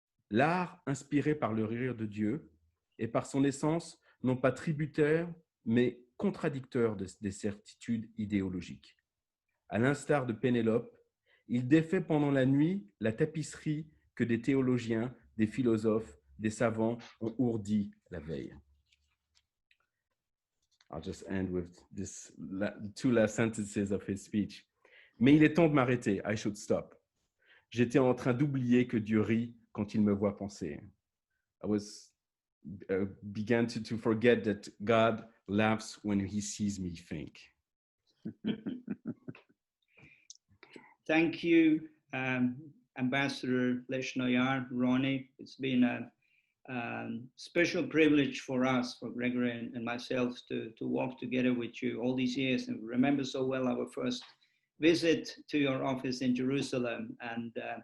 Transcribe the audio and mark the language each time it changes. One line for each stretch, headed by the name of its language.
French: L'art inspiré par le rire de Dieu est par son essence non pas tributaire, mais contradicteur des certitudes idéologiques. À l'instar de Pénélope, il défait pendant la nuit la tapisserie que des théologiens, des philosophes, des savants ont ourdie la veille.
English: I'll just end with this two last sentences of his speech.
French: Mais il est temps de m'arrêter.
English: I should stop.
French: J'étais en train d'oublier que Dieu rit quand il me voit penser.
English: I was began to forget that God laughs when he sees me think. Thank you, Ambassador Leshno-Yaar, Ronny. It's been a special privilege for us, for Gregory and myself, to walk together with you all these years, and remember so well our first visit to your office in Jerusalem. And